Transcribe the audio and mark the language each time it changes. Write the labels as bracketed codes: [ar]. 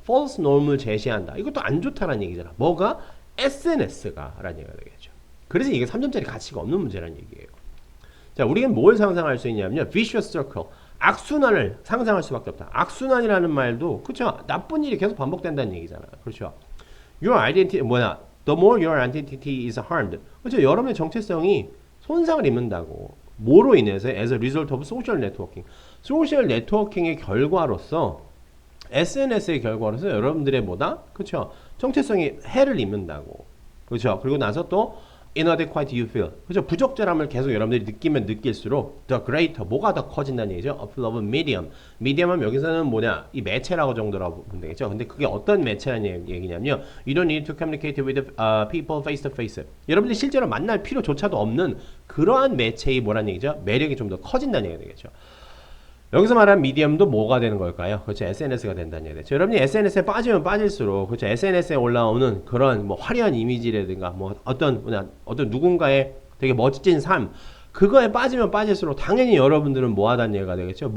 [en] false norm [ko] 을 제시한다. 이것도 안 좋다는 얘기잖아. 뭐가? SNS가 라는 얘기가 되겠죠. 그래서 이게 3점짜리 가치가 없는 문제라는 얘기예요. 자, 우리는 뭘 상상할 수 있냐면요. [en] vicious circle. [ko] 악순환을 상상할 수밖에 없다. 악순환이라는 말도 그렇죠. 나쁜 일이 계속 반복된다는 얘기잖아. 그렇죠. [en] your identity the more your identity is harmed. [ko] 그렇죠. 여러분의 정체성이 손상을 입는다고. 뭐로 인해서? [en] as a result of social networking. [ko] 소셜 네트워킹의 결과로서 SNS의 결과로서 여러분들의 뭐다? 그렇죠? 정체성이 해를 입는다고. 그렇죠? 그리고 나서 또 [en] inadequate you feel. [ko] 그렇죠? 부적절함을 계속 여러분들이 느끼면 느낄수록 [en] the greater [ko] 뭐가 더 커진다는 얘기죠. [en] appeal of medium. [ko] medium은 여기서는 뭐냐? 이 매체라고 정도라고 보면 되겠죠. 근데 그게 어떤 매체라는 얘기냐면요. [en] You don't need to communicate with people face to face. [ko] 여러분들이 실제로 만날 필요조차도 없는 그러한 매체의 뭐라는 얘기죠? 매력이 좀 더 커진다는 얘기가 되겠죠. 여기서 말하는 미디엄도 뭐가 되는 걸까요? 그렇죠. SNS가 된다는 얘기죠. 여러분이 SNS에 빠지면 빠질수록 그렇죠. SNS에 올라오는 그런 뭐 화려한 이미지라든가 뭐 어떤 누군가의 되게 멋진 삶 그거에 빠지면 빠질수록 당연히 여러분들은 뭐 하다는 얘기가 되겠죠.